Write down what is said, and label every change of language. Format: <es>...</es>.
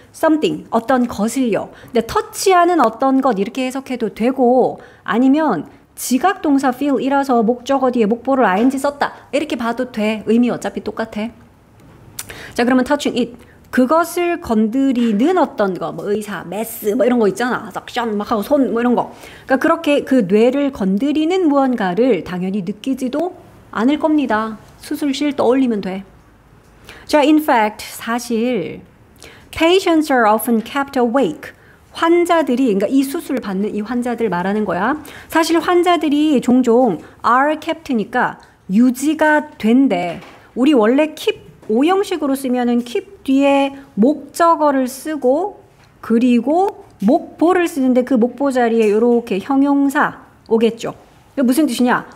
<ko>something 어떤 것을요. 근데 터치하는 어떤 것 이렇게 해석해도 되고 아니면 지각 동사 feel이라서 목적어 뒤에 목보를 ing 썼다 이렇게 봐도 돼. 의미 어차피 똑같아. 자, 그러면</ko> <en>touching it</en> <ko>그것을 건드리는 어떤 거, 뭐 의사, 메스, 뭐 이런 거 있잖아. 석션 막 하고 손, 뭐 이런 거. 그러니까 그렇게 그 뇌를 건드리는 무언가를 당연히 느끼지도 않을 겁니다. 수술실 떠올리면 돼.</ko> <en>자, in fact,</en> <ko>사실</ko> <en>patients are often kept awake.</en> <ko>환자들이, 그러니까 이 수술 받는 이 환자들 말하는 거야. 사실 환자들이 종종</ko> <en>are kept</en> <ko>니까 유지가 된대. 우리 원래 keep 오형식으로 쓰면은 keep 뒤에 목적어를 쓰고 그리고 목보를 쓰는데 그 목보 자리에 이렇게 형용사 오겠죠. 이게 무슨 뜻이냐?</ko>